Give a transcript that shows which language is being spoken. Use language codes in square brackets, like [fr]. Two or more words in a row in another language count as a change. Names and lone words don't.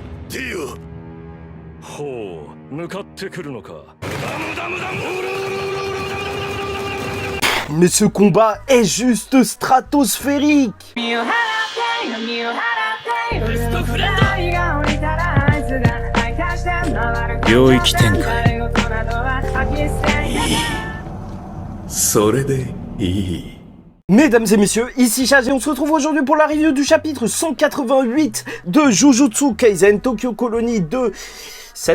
[ja] ディオ。ほう、向かってくるのか。 [fr] Mais ce combat est juste stratosphérique. Mesdames et messieurs, ici Chaz et on se retrouve aujourd'hui pour la review du chapitre 188 de Jujutsu Kaisen Tokyo Colony 2 7.